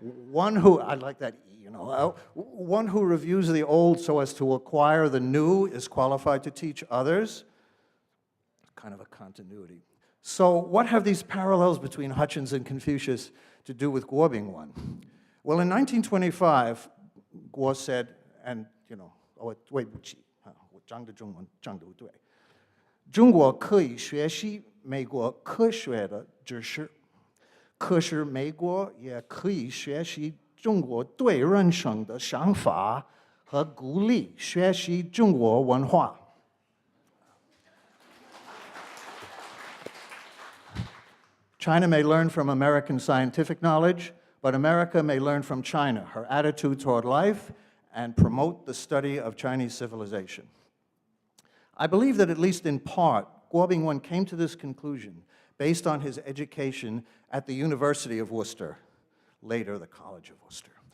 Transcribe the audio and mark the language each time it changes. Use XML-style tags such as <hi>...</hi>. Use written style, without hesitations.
<en>One who, I like that, you know, one who reviews the old so as to acquire the new is qualified to teach others. Kind of a continuity. So what have these parallels between Hutchins and Confucius to do with Guo Bingwen? Well, in 1925, Guo said, and, you know,</en> <zh>对不起，我讲的中文讲得不对。中国可以学习美国科学的知识，可是美国也可以学习中国对人生的想法和鼓励学习中国文化。</zh> <en>China may learn from American scientific knowledge, but America may learn from China, her attitude toward life, and promote the study of Chinese civilization. I believe that at least in part, Guo Bingwen came to this conclusion based on his education at the University of Worcester, later the College of Worcester.</en>